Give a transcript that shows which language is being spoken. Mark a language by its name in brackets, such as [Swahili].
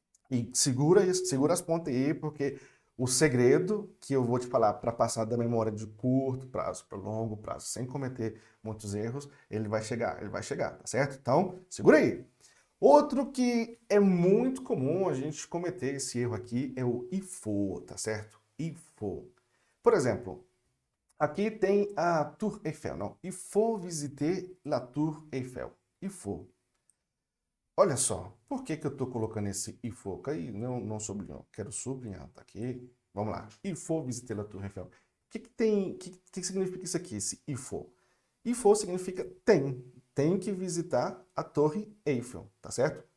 [Portuguese] E segura isso, segura as pontas aí, porque o segredo que eu vou te falar para passar da memória de curto prazo para longo prazo, sem cometer muitos erros, ele vai chegar, tá certo? Então, segura aí. Outro que é muito comum a gente cometer esse erro aqui é o il faut, tá certo? Il faut. Por exemplo, aqui tem a Tour Eiffel, não? [French] Il faut visiter la Tour Eiffel. Il faut. [Portuguese] Olha só, por que que eu estou colocando esse il faut? Aí não sublinhou, quero sublinhar, tá aqui. Vamos lá. [French] Il faut visiter la Tour Eiffel. [Portuguese] O que significa isso aqui, esse il faut? Il faut significa tem. Tem que visitar a Torre Eiffel, tá certo?